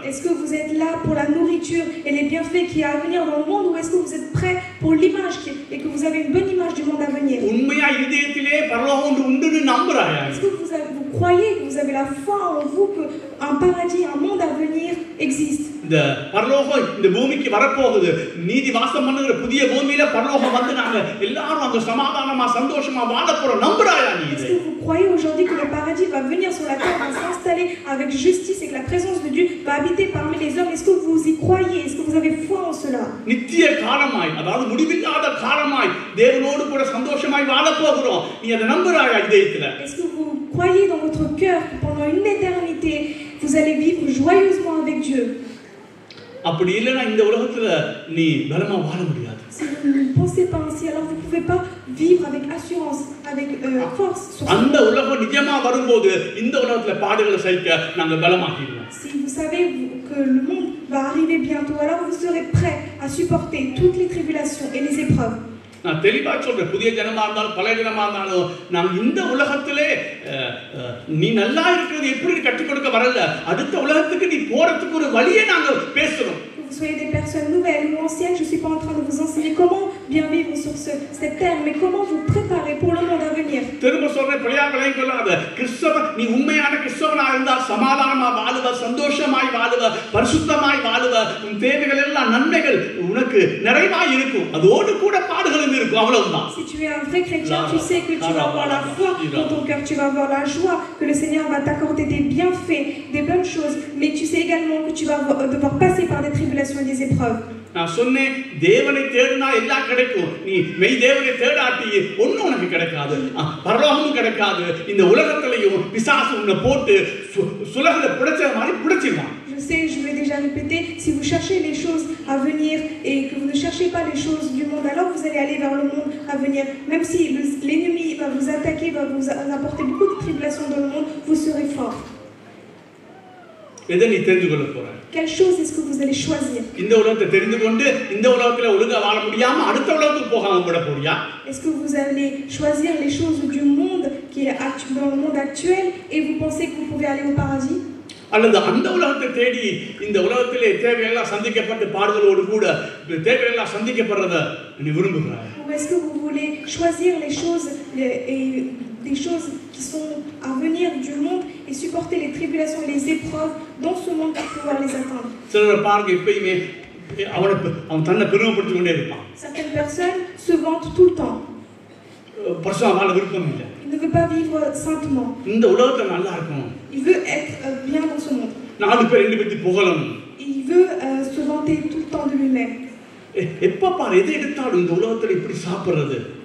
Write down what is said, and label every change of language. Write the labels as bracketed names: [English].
[French] Est-ce que vous êtes là pour la nourriture et les bienfaits qui y a à venir dans le monde, ou est-ce que vous êtes prêt pour l'image et que vous avez une bonne image du monde à venir? [Tamil] உண்மையா இதயத்திலே பரலோகம் உண்டுன்னு நம்புறாயா? [French] Est-ce que vous croyez, que vous avez la foi en vous que un paradis, un monde à venir existe? [Tamil] இந்த பரலோகம் இந்த பூமிக்கு வரப்போகுது. நீதி வாசம் பண்ணுகிற புதிய பூமியில பரலோகம் வந்து நாங்க எல்லாரும் அங்க சமாதானமா சந்தோஷமா வாழ போறோம். நம்புறாயா நீ? [French] Est-ce que vous croyez aujourd'hui que le paradis va venir sur la terre, va s'installer avec justice et que la présence de Dieu va habiter parmi les hommes? Est-ce que vous y croyez? Est-ce que vous avez foi en cela? [Tamil] நித்திய காலமாய், அதாவது முடிவில்லாத காலமாய் தேவனோடு கூட சந்தோஷமாய் வாழ போகிறோம். நீ அதை நம்புறாயா இதயத்துல? [French] Est-ce que vous croyez dans votre cœur que pendant une éternité vous allez vivre joyeusement avec Dieu? [Tamil] அப்படி இல்லைன்னா இந்த உலகத்துல நீ பலமா வாழ முடியாது. [French] Si vous ne pensez pas ainsi, alors vous ne pouvez pas vivre avec assurance, avec force. [Tamil] அந்த உலகம் நிஜமா வரும்போது இந்த உலகத்துல பாடுகளை சகிக்க நாங்க பலமாகிடுவோம். [French] Si vous savez que le monde va arriver bientôt, alors vous serez prêt à supporter toutes les tribulations et les épreuves. [Tamil] நான் தெளிவா சொல்றேன், புதிய ஜனமா இருந்தாலும் பழைய ஜனமா இருந்தாலும் நாங்க இந்த உலகத்திலே நீ நல்லா இருக்கிறது எப்படி கற்றுக் கொடுக்க வரல, அடுத்த உலகத்துக்கு நீ போறதுக்கு ஒரு வழியை நாங்க பேசுறோம். [French] Que vous soyez des personnes nouvelles ou anciennes, je ne suis pas en train de vous enseigner comment bien vivre sur cette terre, mais comment vous préparer pour le monde à venir. [Tamil] திரும்ப சொல்றேன், பிள்ளையார்களே கொள்ளாத கிறிஸ்தவன், நீ உண்மையான கிறிஸ்தவனா இருந்தால் சமாதானமா வாழுவ, சந்தோஷமாய் வாழுவ, பரிசுத்தமாய் வாழுவ, உன் தேவைகள் எல்லாம் நன்மைகள் உனக்கு நிறைவாய் இருக்கும், அதோடு கூட பாடுகளும் இருக்கும், அவ்வளவுதான். [French] Si tu es un vrai chrétien, tu sais que tu vas avoir la foi dans ton cœur, tu vas avoir la joie, que le Seigneur va t'accorder des bienfaits, des bonnes choses, mais tu sais également que tu vas devoir passer par des tribulations et des épreuves. [Tamil] நான் சொன்னேன், தேவனை தேடினா எல்லாம் கிடைக்கும், நீ மெய் தேவனை தேடாட்டி ஒன்னும் உனக்கு கிடைக்காது, பரலோகமும் கிடைக்காது. இந்த உலகத்திலையும் பிசாசு உன்னை போட்டு சுலகத்தை பிடிச்ச மாதிரி பிடிச்சிருவான். [French] Je sais, je vais déjà répéter, si vous cherchez les choses à venir et que vous ne cherchez pas les choses du monde, alors vous allez aller vers le monde à venir. Même si l'ennemi va vous attaquer, va vous apporter beaucoup de tribulations dans le monde, vous serez fort. [Tamil] எதை நீ தெரிந்து கொள்ள போற? [French] Quelle chose est-ce que vous allez choisir? [Tamil] இந்த உலகத்தை தெரிந்து கொண்டு இந்த உலகத்துல ஒழுங்கா வாழ முடியாம அடுத்த உலகத்துக்கு போகாம விட போறியா? [French] Est-ce que vous allez choisir les choses du monde qui est dans le monde actuel et vous pensez que vous pouvez aller au paradis? [Tamil] அல்லது அந்த உலகத்தை தேடி இந்த உலகத்திலே தேவையெல்லாம் சந்திக்கப்பட்டு பாடுகளோடு கூட தேவையெல்லாம் சந்திக்கப்படுறத நீ விரும்புகிறாய்? [French] Ou est-ce que vous voulez choisir les choses et des choses qui sont à venir du monde et supporter les tribulations et les épreuves dans ce monde pour pouvoir les atteindre? [Tamil] சிலர் பாருங்க, எப்பயுமே அவன் தன்னை பெருமைப்படுத்திக் கொண்டே இருப்பான். [French] Certaines personnes se vantent tout le temps. [Tamil] பரிசுத்தமா வாழ விருப்பம் இல்லை. [French] Il ne veut pas vivre saintement. [Tamil] இந்த உலகத்துல நல்லா இருக்கணும். [French] Il veut être bien dans ce monde. [Tamil] நாலு பேர் ரெண்டு பத்தி புகழணும். [French] Il veut se vanter tout le temps de lui-même. [Tamil] எப்ப பாரு எதை எடுத்தாலும் இந்த உலகத்துல இப்படி சாப்பிடுறது,